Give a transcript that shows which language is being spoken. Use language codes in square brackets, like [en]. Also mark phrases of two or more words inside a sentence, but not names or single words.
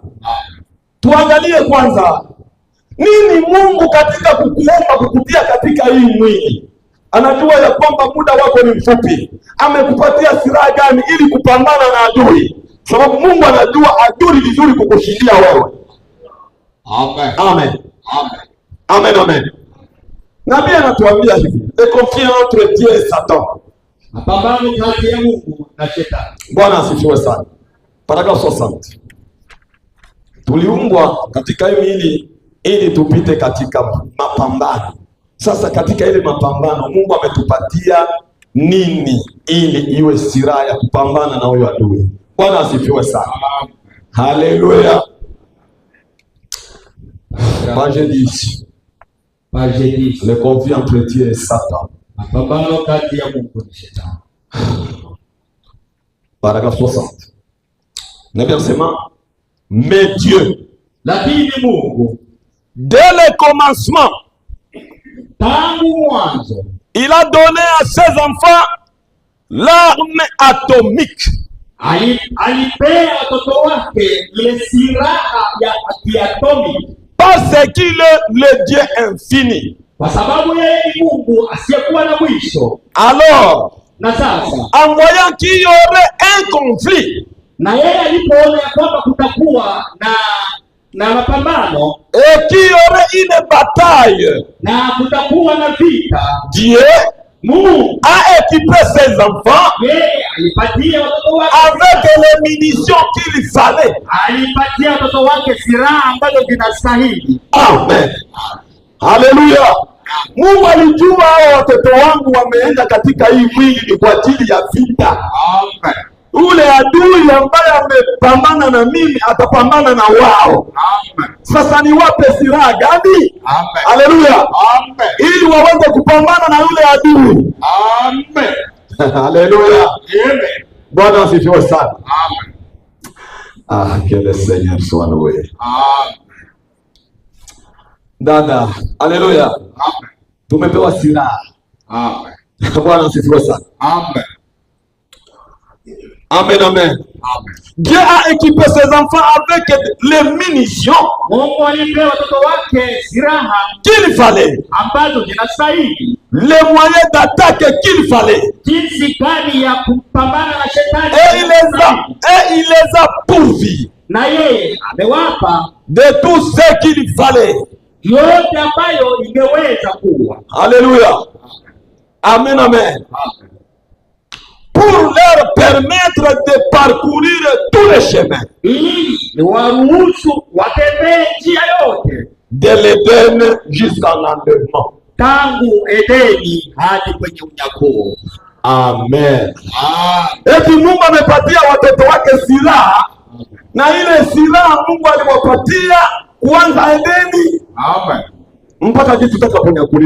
[sw] Tuangalie kwanza nini Mungu katika kukuomba kukutia katika hii mwili. Anajua ya kwamba muda wako ni mfupi. Amekupatia silaha gani ili kupambana na adui? Sababu Mungu anajua adui vizuri kukushindia wewe. Amen. Amen. Amen. Amen. Amen. Nabii anatuambia hivi, [fr] le conflit entre Dieu et Satan. [sw] Mapambano kati ya Mungu na Shetani. Bwana asifiwe sana. Paragraph 60. Tuliumbwa katika hii miili ili tupite katika mapambano. Sasa katika ile mapambano Mungu ametupatia nini ili iwe silaha ya kupambana na huyo adui? Bwana asifiwe sana. Haleluya. Page 10. Page 10. [fr] Le conflit entre Dieu et Satan. [sw] Mapambano kati ya Mungu na Shetani. [fr] Paragraphe 60. Le versement. Mais Dieu, [sw] Lakini Mungu [fr] dès le commencement, [sw] tangu mwanzo [fr] il a donné à ses enfants l'arme atomique. [sw] Alipea watoto wake ile silaha ya kiatomi, [fr] Parce qu'il est le Dieu infini. [sw] kwa sababu yeye ni Mungu asiyekuwa na mwisho. [fr] Alors, [sw] Na sasa [fr] en voyant qu'il y aurait un conflit, [sw] na yeye alipoona ya kwamba kutakuwa na mapambano [fr] et qu'il y aurait une bataille, [sw] na kutakuwa na vita, [fr] Dieu [sw] Mungu [fr] a équipé ses enfants [sw] yeye alipatia watoto wake [fr] avec les munitions qu'il fallait. [sw] alipatia watoto wake silaha ambazo zinastahili. Amen. Haleluya. Mungu alijua hao watoto wangu wameenda katika hii mwili ni kwa ajili ya vita. Amen. Ule adui ambaye amepambana na mimi atapambana na wao. Amen. Sasa niwape silaha gani? Amen. Haleluya. Amen. Ili waweze kupambana na yule adui. Amen. Haleluya. Amen. Bwana asifiwe sana. Amen. [fr] Ah, que le Seigneur soit loué. [sw] Amen. Dada, haleluya. Amen. Tumepewa silaha. Amen. Bwana asifiwe sana. Amen. Amen, amen. Amen. [fr] Dieu a équipé ses enfants avec les munitions [sw] Mungu alipea watoto wake silaha [fr] qu'il fallait, [sw] ambazo zinastahili, [fr] les moyens d'attaque qu'il fallait. [sw] jinsi gani ya kupambana na shetani, [fr] Et il les a pourvus [sw] na yeye amewapa [fr] de tout ce qu'il fallait. [sw] yote ambayo ingeweza kuwa. [fr] Alléluia. Amen, amen. Pour leur permettre de parcourir tous les chemins [sw] Ili ni waruhusu watembee njia yote [fr] de l'Éden jusqu'à l'enlèvement. [sw] tangu Edeni hadi kwenye unyakuo. Amen. Amen. Eti Mungu amepatia watoto wake silaha, na ile silaha Mungu aliwapatia kuanza Edeni Amen. mpaka kitu tutakaponyakuliwa.